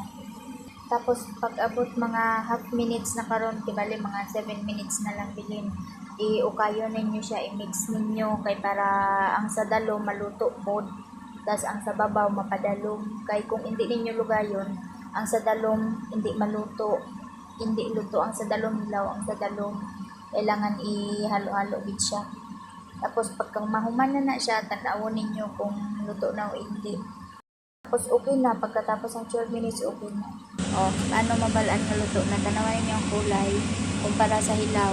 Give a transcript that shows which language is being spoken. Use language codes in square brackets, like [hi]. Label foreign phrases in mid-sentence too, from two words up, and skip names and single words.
[ceb] Tapos pag abot mga [en] half minutes [ceb] na karon, kibali mga 7 minutes na lang bilin, iukayo ninyo siya, i-mix ninyo kay para ang sa dalo maluto pod, tas ang sa babaw mapadalom. Kay kung hindi ninyo lugayon, ang sa dalom hindi maluto, hindi luto ang sa dalom, hilaw ang sa dalom, [hil] kailangan ihalo-halo gid siya. Tapos pagkang mahuman na siya, tanawon ninyo kung luto na o hindi. [tl] Tapos okay na, pagkatapos ng 12 minutes okay na. [hil] Paano mabalaan nga luto na? Tanawan ninyo ang kulay kumpara sa hilaw.